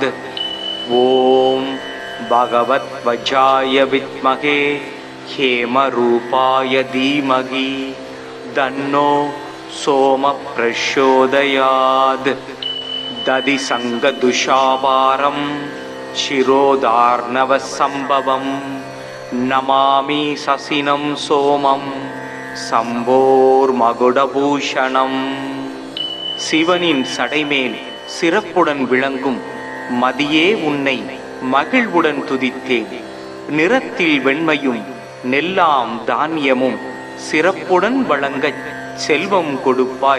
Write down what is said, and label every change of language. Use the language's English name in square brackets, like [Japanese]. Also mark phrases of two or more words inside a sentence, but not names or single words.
[Sanskrit] ॐ भगवध्वजाय विद्महे हेमरूपाय धीमहि दन्नो सोमः प्रचोदयात्. दधिसङ्गदुषापारं शिरोधार्णवसम्भवं नमामि ससिनं सोमं சம்போர்மகுடபூஷணம். [Tamil] சிவனின் சடைமேல் சிறப்புடன் விளங்கும் மதியே உன்னை மகிழ்வுடன் துதித்தேன். நிறத்தில் வெண்மையும் நெல்லாம் தானியமும் சிறப்புடன் வழங்கச் செல்வம் கொடுப்பாய்.